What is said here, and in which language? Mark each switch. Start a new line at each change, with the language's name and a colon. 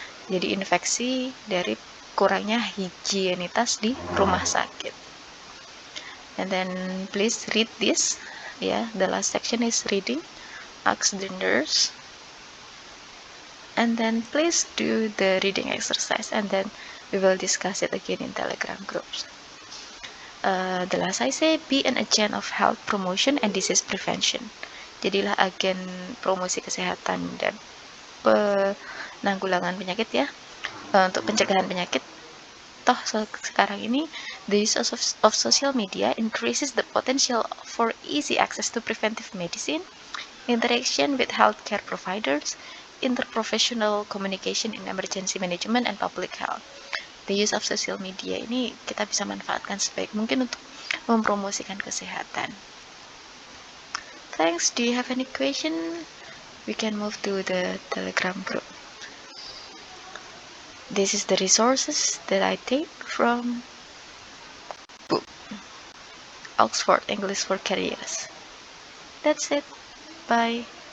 Indonesian: jadi infeksi dari kurangnya higienitas di rumah sakit.
English: And then please read this. Yeah, the last section is reading. Ask the nurse. And then please do the reading exercise, and then we will discuss it again in Telegram groups. The last I say, be an agent of health promotion and disease prevention.
Indonesian: Jadilah agen promosi kesehatan dan penanggulangan penyakit ya, untuk pencegahan penyakit. Toh sekarang ini
English: the use of social media increases the potential for easy access to preventive medicine, interaction with healthcare providers, interprofessional communication in emergency management and public health. The use of social media
Indonesian: ini kita bisa manfaatkan sebaik mungkin untuk mempromosikan kesehatan.
English: Thanks. Do you have any question? We can move to the Telegram group. This is the resources that I take from book Oxford English for Careers. That's it. Bye.